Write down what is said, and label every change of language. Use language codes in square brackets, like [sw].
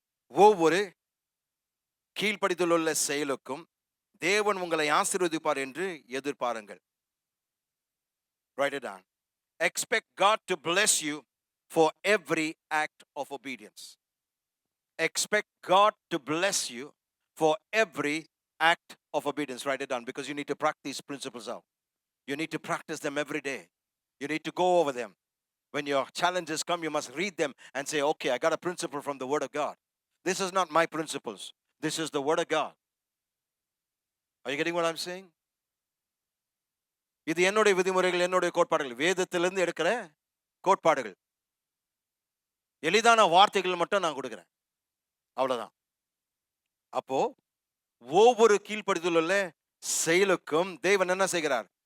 [ta] ஒவ்வொரு கீழ்ப்படிதல் உள்ள செயலுக்கும் தேவன் உங்களை ஆசீர்வதிப்பார் என்று எதிர்பாருங்கள். [en] Write it down. Expect God to bless you for every act of obedience. Expect God to bless you for every act of obedience. Write it down because you need to practice these principles out. You need to practice them every day. You need to go over them. When your challenges come, you must read them and say, okay, I got a principle from the Word of God. This is not my principles. This is the Word of God. Are you getting what I'm saying? [ta] இது என்னுடைய விதிமுறைகள், என்னுடைய கோட்பாடுகள், வேதத்திலிருந்து எடுக்கிற கோட்பாடுகள். எளிதான வார்த்தைகள் மட்டும் நான் கொடுக்கிறேன். அவ்வளவுதான். அப்போ ஒவ்வொரு கீழ்ப்படிதல் உள்ள செயலுக்கும் தேவன் என்ன செய்கிறார்?